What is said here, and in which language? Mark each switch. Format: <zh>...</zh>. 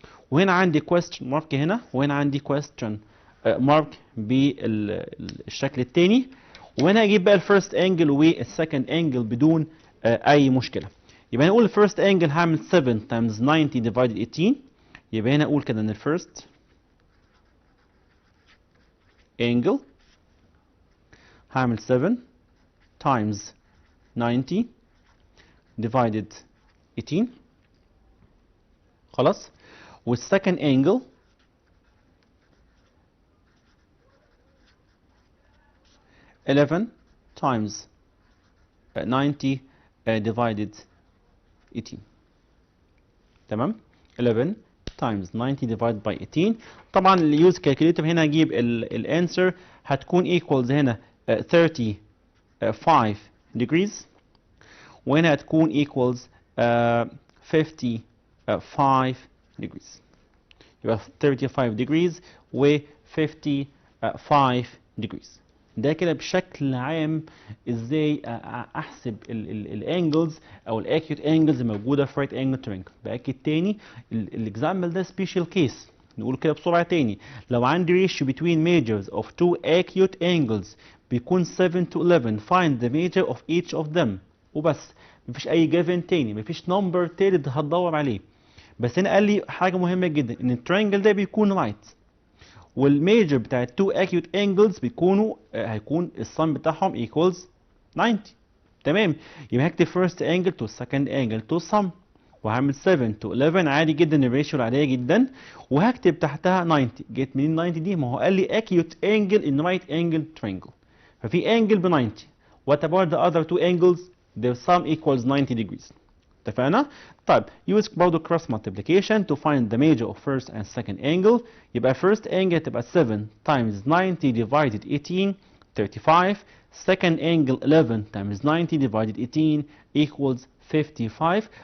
<ar>وهنا عندي question mark هنا وهنا عندي question mark بالشكل الثاني. وهنا هجيب بقى الفيرست انجل والسكند انجل بدون اي مشكله.</ar> <en>يبقى هنقول الفيرست انجل هعمل 7 times 90 divided 18.</en> <ar>يبقى هنا اقول كده ان الفيرست انجل هعمل 7 times 90 divided 18 خلاص.</ar> <en>والسكند angle eleven times 90 divided 18. تمام. 11 times 90 divided by 18.</en> <ar>طبعا اللي يوز كالكوليتر هنا هجيب الانسر هتكون equals هنا 35 degrees وهنا هتكون equals 55 degrees. يبقى 35 degrees و 55 degrees. ده كده بشكل عام ازاي احسب الانجلز او الاكيوت انجلز الموجوده في رايت انجل ترينجل. باكد تاني الاكزامبل ده سبيشال كيس. نقول كده بسرعه تاني. لو عندي ريشيو between majors of two acute angles بيكون 7 to 11 find the major of each of them وبس. مفيش اي جيفن تاني مفيش نمبر تالت هتدور عليه. بس هنا قال لي حاجه مهمه جدا ان الترينجل ده بيكون رايت والميجر بتاع التو اكيوت انجلز بيكونوا هيكون السم بتاعهم equals 90. تمام. يبقى هكتب first angle to second angle to sum وهعمل 7 to 11 عادي جدا الريشيو العاديه جدا وهكتب تحتها 90. جيت منين 90 دي؟ ما هو قال لي acute angle in right angle triangle ففي angle ب 90.</ar> <en>what about the other two angles؟ their sum equals 90 degrees.</en> <ar>اتفقنا؟ طيب use برضه cross multiplication to find the major of first and second angle.</ar> <en>يبقى first angle تبقى 7 times 90 divided 18 35. second angle 11 times 90 divided 18 equals 55.</en>